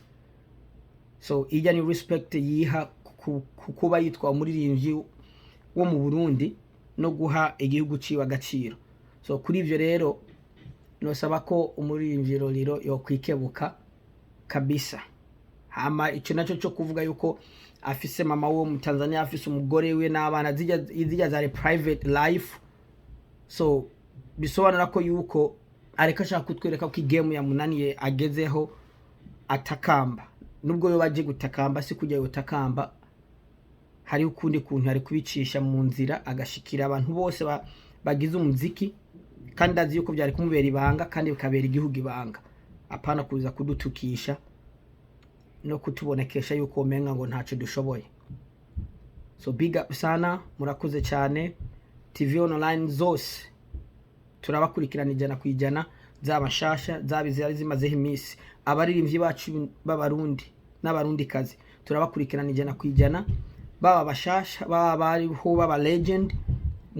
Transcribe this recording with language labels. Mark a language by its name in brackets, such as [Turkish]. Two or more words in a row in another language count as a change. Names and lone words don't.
[Rundi] So ijya ni respect yiha kuba yitwa umuririmbyi wo mu Burundi no guha igihugu ciwe agaciro. So kuri ivyo rero nosaba ko umuririmbyi LOLILO yo kwikebuka kabisa. Hama ico naco cyo kuvuga yuko afise mama wo mu Tanzania, afise umugore we n'abana, zijya za [English] private life. [Rundi] So bisobanura ko yuko areka ashaka kutwereka ko igame ya munaniye agezeho atakamba. Nubwo yo baje gutakamba, si kujya gutakamba, hari ukundi kuntu ari kubicisha mu nzira agashikira abantu bose bagize umuziki, kandi azi yuko byari kumubera ibanga kandi bikabera igihugu ibanga. Apana kuza kudutukisha no kutubonekesha yuko umenga ngo ntaco dushoboye. So [English] big up [Rundi] sana, murakoze cyane. TV online zose turabakurikirana ijana kwijana, zaba shasha, zaba zari zimazeho imisi. Abaririmbyi bacu b'abarundi n'abarundi kazi turabakurikirana ijana kwijana, baba bashasha, baba bariho, baba legend.